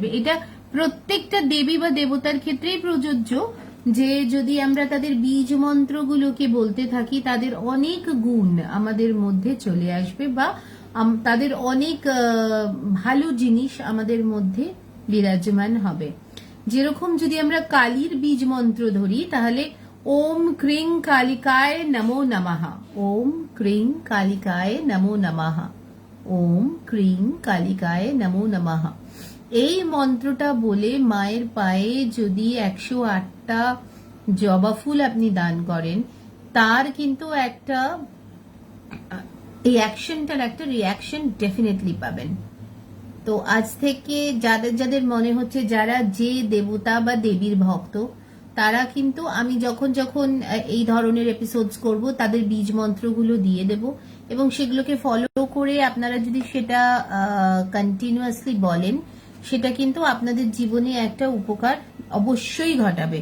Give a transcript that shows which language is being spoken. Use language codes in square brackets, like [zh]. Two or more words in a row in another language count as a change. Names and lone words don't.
[bn] এটা প্রত্যেকটা দেবী বা দেবতার ক্ষেত্রেই প্রযোজ্য, যে যদি আমরা তাদের বীজ মন্ত্রগুলোকে বলতে থাকি, তাদের অনেক গুণ আমাদের মধ্যে চলে আসবে, বা তাদের অনেক ভালো জিনিস আমাদের মধ্যে বিরাজমান হবে। যেরকম যদি আমরা কালীর বীজ মন্ত্র ধরি, তাহলে [sa] ओम क्रिं कालिकाय नमो नमः, ओम क्रिं कालिकाय नमो नमः, ओम क्रिं कालिकाय नमो नमः। [bn] এই মন্ত্রটা বলে মায়ের পায়ে যদি 108টা জবা ফুল আপনি দান করেন, তার কিন্তু একটা এই অ্যাকশনটার একটা [en] reaction definitely [bn] পাবেন। তো আজ থেকে যাদের যাদের মনে হচ্ছে যারা যে দেবতা বা দেবীর ভক্ত, তারা কিন্তু আমি যখন যখন এই ধরনের এপিসোডস করব তাদের বীজ মন্ত্রগুলো দিয়ে দেব এবং সেগুলোকে ফলো করে আপনারা যদি সেটা কন্টিনিউয়াসলি বলেন সেটা কিন্তু আপনাদের জীবনে একটা উপকার অবশ্যই ঘটাবে।